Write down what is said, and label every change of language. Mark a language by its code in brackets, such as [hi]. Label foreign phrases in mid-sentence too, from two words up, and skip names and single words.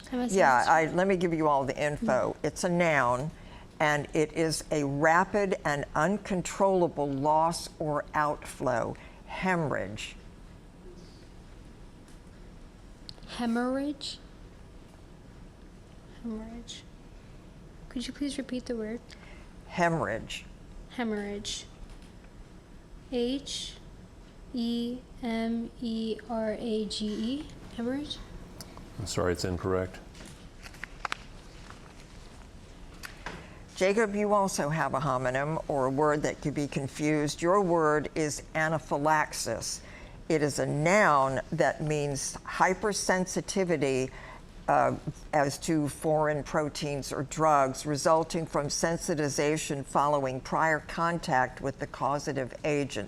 [en] Yeah, let me give you all the info. It's a noun, and it is a rapid and uncontrollable loss or outflow. Hemorrhage. Hemorrhage? Hemorrhage. Could you please repeat the word? Hemorrhage. Hemorrhage. H-E-M-E-R-A-G-E. Hemorrhage? I'm sorry, it's incorrect. Jacob, you also have a homonym or a word that could be confused. Your word is anaphylaxis. It is a noun that means hypersensitivity as to foreign proteins or drugs resulting from sensitization following prior contact with the causative agent.